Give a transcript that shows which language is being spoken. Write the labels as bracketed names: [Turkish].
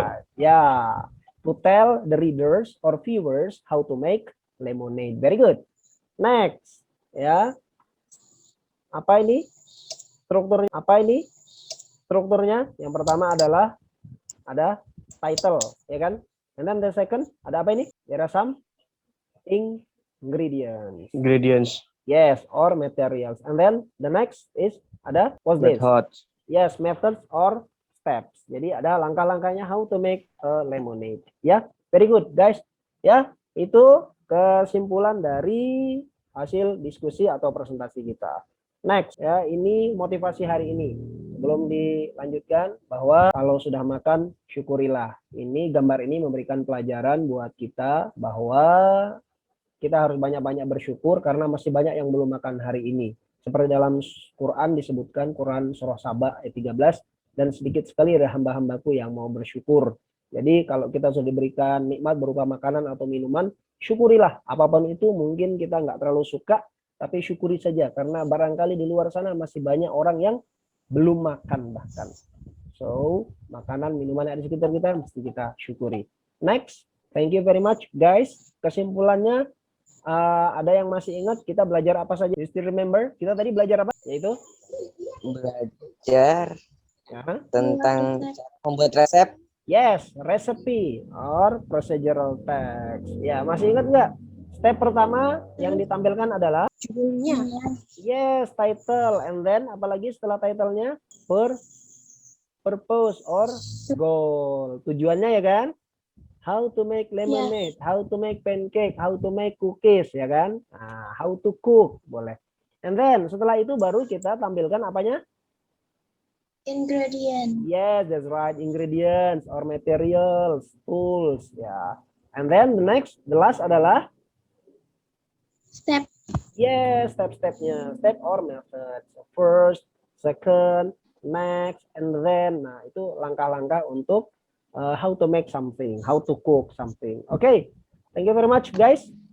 [English] right. Yeah. To tell the readers or viewers how to make lemonade. Very good. [Indonesian] Next, ya. Apa ini? Strukturnya apa ini? Strukturnya yang pertama adalah ada title, ya kan? [English] And then the second [Indonesian] ada apa ini? [English] There are some ingredients. Ingredients. Yes, or materials. And then the next is [Indonesian] ada [English] what's this? Method. Yes, methods or steps. [Indonesian] Jadi ada langkah-langkahnya [English] how to make a lemonade. Ya, very good guys. [Indonesian] Ya, itu kesimpulan dari hasil diskusi atau presentasi kita. Next, ya, ini motivasi hari ini. Belum dilanjutkan bahwa kalau sudah makan syukurilah. Ini gambar ini memberikan pelajaran buat kita bahwa kita harus banyak-banyak bersyukur karena masih banyak yang belum makan hari ini. Seperti dalam Quran disebutkan, Quran surah Saba ayat 13, dan sedikit sekali ada hamba-hambaku yang mau bersyukur. Jadi kalau kita sudah diberikan nikmat berupa makanan atau minuman, syukurilah. Apapun itu mungkin kita nggak terlalu suka, tapi syukuri saja. Karena barangkali di luar sana masih banyak orang yang belum makan bahkan. So, makanan, minuman yang ada di sekitar kita mesti kita syukuri. [English] Next, thank you very much guys. [Indonesian] Kesimpulannya, ada yang masih ingat kita belajar apa saja? [English] You still remember? [Indonesian] Kita tadi belajar apa? Yaitu Belajar ya, tentang cara membuat resep. [English] yes, recipe or procedural text. [Indonesian] Ya, masih ingat nggak? Step pertama yang ditampilkan adalah Judulnya. [English] yes, title, and then [Indonesian] apalagi setelah titlenya [English] purpose or goal. [Indonesian] Tujuannya ya kan? [English] How to make lemonade, how to make pancake, how to make cookies, [Indonesian] ya kan? [English] Nah, how to cook, boleh. And then [Indonesian] setelah itu baru kita tampilkan apanya? [English] Ingredient. Yes, that's right. Ingredients or materials, tools, ya. And then the last [Indonesian] adalah [English] Step. yes, step-stepnya, step or method. So, first, second, next, and then. [Indonesian] Nah, itu langkah-langkah untuk [English] how to make something, how to cook something. Okay, thank you very much, guys.